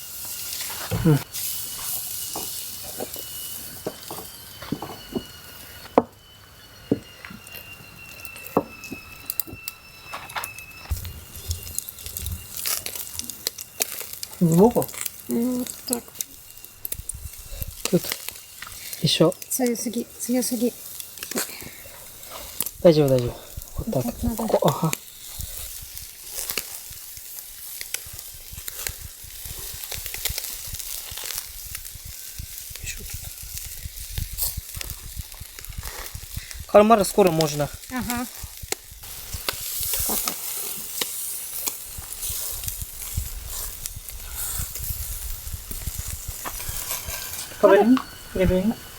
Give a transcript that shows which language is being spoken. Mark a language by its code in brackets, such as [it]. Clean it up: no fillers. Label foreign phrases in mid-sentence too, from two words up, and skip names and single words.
[ru] Сбоку? Вот так. Тут еще. [ja] 強すぎ、強すぎ。大丈夫、大丈夫。 [ru] Вот так. Так надо. ここ、ага. Кальмара скоро можно. Ага. Поверни, переверни.